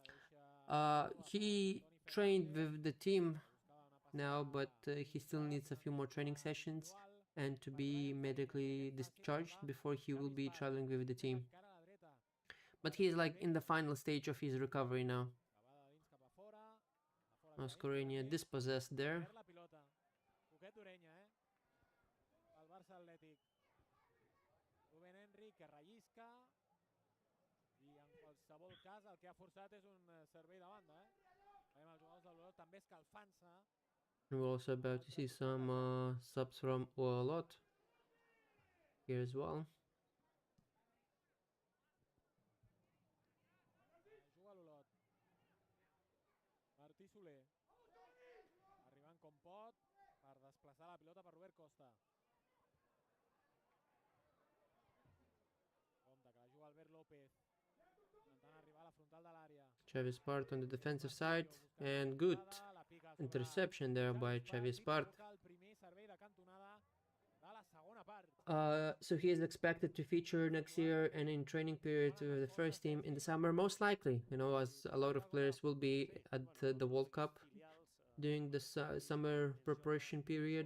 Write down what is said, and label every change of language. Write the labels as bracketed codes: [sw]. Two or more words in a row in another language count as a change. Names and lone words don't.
[en] He trained with the team now, but he still needs a few more training sessions and to be medically discharged before he will be traveling with the team. But he's like in the final stage of his recovery now. Oscar Reño dispossessed there. [ca] El Barça Atlètic. Rubén Henry que rellisca i en qualsevol cas el que ha forçat és un servei de banda. Veiem els jugadors de l'Olot també escalfant-se. [en] We're also about to see some subs from Olot here as well. [ca] Juga l'Olot. Martí Soler. Arribant com pot per desplaçar la pilota per Robert Costa. Compte que la juga Albert López. Intentant arribar a la frontal de l'àrea. [en] Xavi Espart on the defensive side, and good interception there by Xavi Espart. So he is expected to feature next year and in training period with the first team in the summer, most likely, you know, as a lot of players will be at the World Cup during the summer preparation period.